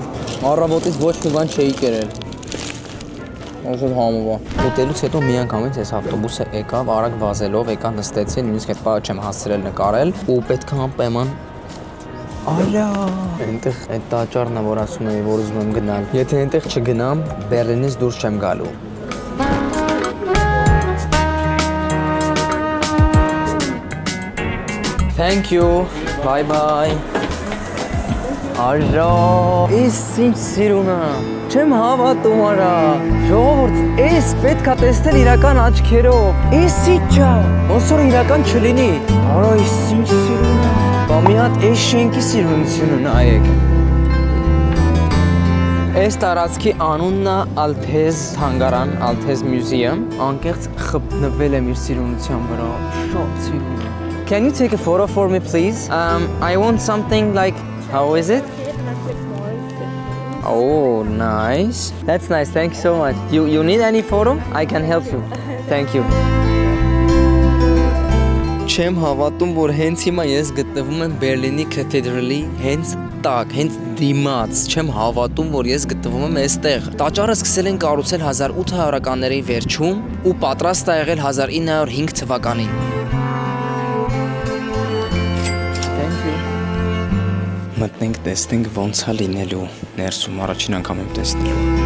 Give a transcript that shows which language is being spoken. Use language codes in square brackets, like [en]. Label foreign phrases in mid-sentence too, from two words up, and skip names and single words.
[hy] Առավոտից ոչ մի բան չէի կերել։ Աշոտ համով է։ Ուտելուց հետո մի անգամից այս ավտոբուսը եկավ, արագ վազելով եկա նստեցի, նույնիսկ այդ բանը չեմ հասցրել նկարել ու պետք է անպայման Արա, այնտեղ այդ տաճարն է, որ ասում էի, որ ուզում եմ գնալ։ Եթե այնտեղ չգնամ, Բերլինից դուրս չեմ գալու։ [en] Thank you. Bye bye. [hy] Արա, այս ինչ սիրուն է։ Չեմ հավատում արա, ժողովուրդ, էս պետք է տեսնել իրական աչքերով, էս իջա, ոնց որ իրական չլինի, արա էս ինչ սիրուն է, բա մի հատ էս շենքի սիրունությունը նայեք։ Էս տարածքի անունն է Altes թանգարան, Altes Museum, անկեղծ խփնվել եմ իր սիրունության վրա, շատ սիրուն է։ [en] Can you take a photo for me please? I want something like, how is it? Oh, nice. That's nice. Thank you so much. You need any photo? I can help you. Thank you. [hy] Չեմ հավատում, որ հենց հիմա ես գտնվում եմ Բերլինի Cathedral-ի հենց տակ, հենց դիմաց։ Չեմ հավատում, որ ես գտնվում եմ այստեղ։ Տաճարը սկսել են կառուցել 1800-ականների վերջում ու պատրաստ է եղել 1905 թվականին։ Մտնենք տեսնենք ոնց է լինելու ներսում առաջին անգամ եմ տեսնելու։